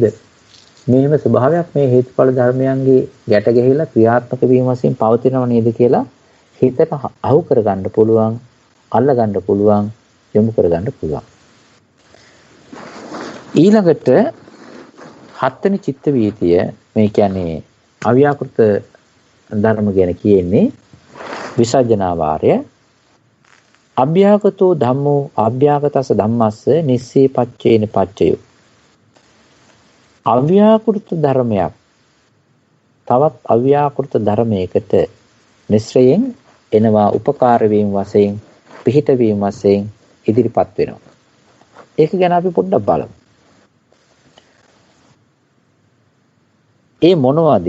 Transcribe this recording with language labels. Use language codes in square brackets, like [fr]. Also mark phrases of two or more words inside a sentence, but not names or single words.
[si] මෙහෙම ස්වභාවයක් මේ හේතුඵල ධර්මයන්ගේ ගැට ගැහිලා ක්‍රියාත්මක වීම වශයෙන් පවතිනව නේද කියලා හිතට අහු කරගන්න පුළුවන්, අල්ලගන්න පුළුවන්, යොමු කරගන්න පුළුවන්. ඊළඟට 7 වෙනි චිත්ත වීතිය මේ කියන්නේ අව්‍යාකෘත ධර්ම ගැන කියන්නේ විසර්ජනා වාරය. [pi] අභ්‍යාගතෝ ධම්මෝ අභ්‍යාගතස ධම්මස්ස නිස්සී පච්චේන පච්චයෝ. [si] අව්‍යාකෘත ධර්මයක් තවත් අව්‍යාකෘත ධර්මයකට මිශ්‍රයෙන් එනවා උපකාර වීම වශයෙන් පිහිට වීම වශයෙන් ඉදිරිපත් වෙනවා. ඒක ගැන අපි පොඩ්ඩක් බලමු. ඒ මොනවද?